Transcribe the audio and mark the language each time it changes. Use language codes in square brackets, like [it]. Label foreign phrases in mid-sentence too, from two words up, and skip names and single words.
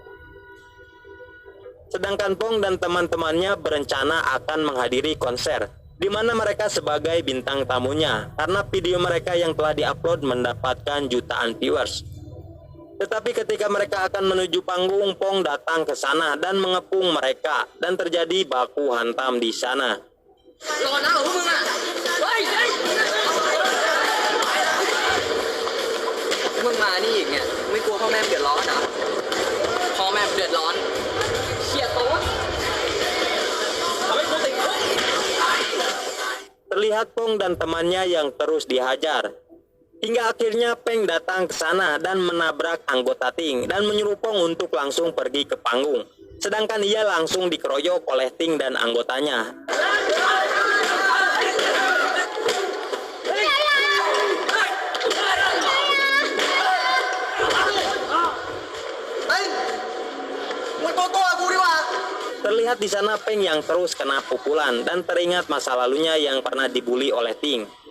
[id] Sedangkan Pong dan teman-temannya berencana akan menghadiri konser, di mana mereka sebagai bintang tamunya, karena video mereka yang telah diupload mendapatkan jutaan viewers. Tetapi ketika mereka akan menuju panggung, Pong datang ke sana dan mengepung mereka, dan terjadi baku hantam di sana. [th] มึงมานี่อีกเนี่ยไม่กลัวพ่อแม่เดือดร้อนเหรอพ่อแม่เดือดร้อนเชี่ยโต๊ะทำให้กูติดคุก [id] melihat Pong dan temannya yang terus dihajar. Hingga akhirnya Peng datang ke sana dan menabrak anggota Ting dan menyuruh Pong untuk langsung pergi ke panggung. Sedangkan ia langsung dikeroyok oleh Ting dan anggotanya. Terlihat di sana Peng yang terus kena pukulan dan teringat masa lalunya yang pernah dibully oleh Ting.